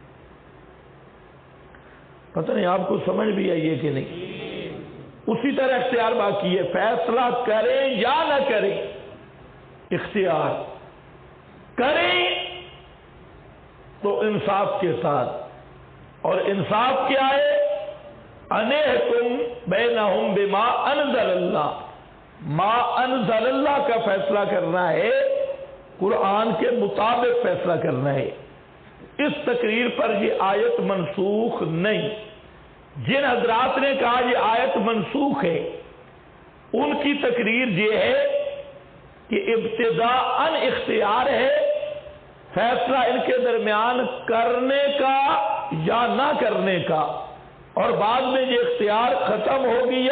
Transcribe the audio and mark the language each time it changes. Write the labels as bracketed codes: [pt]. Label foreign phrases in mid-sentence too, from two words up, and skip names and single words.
[ur] پتہ نہیں آپ کو سمجھ بھی آئی ہے کہ نہیں؟ اسی طرح اختیار باقی ہے، فیصلہ کریں یا نہ کریں، اختیار کریں تو انصاف کے ساتھ، اور انصاف کیا ہے؟ [ar] أن احكم بينهم بما أنزل الله, ما أنزل الله [ur] کا فیصلہ کرنا ہے، قرآن کے مطابق فیصلہ کرنا ہے. اس تقریر پر یہ آیت منسوخ نہیں. جن حضرات نے کہا یہ آیت منسوخ ہے، ان کی تقریر یہ ہے کہ ابتداءً اختیار ہے فیصلہ ان کے درمیان کرنے کا یا نہ کرنے کا، اور بعد میں یہ اختیار ختم ہو گیا.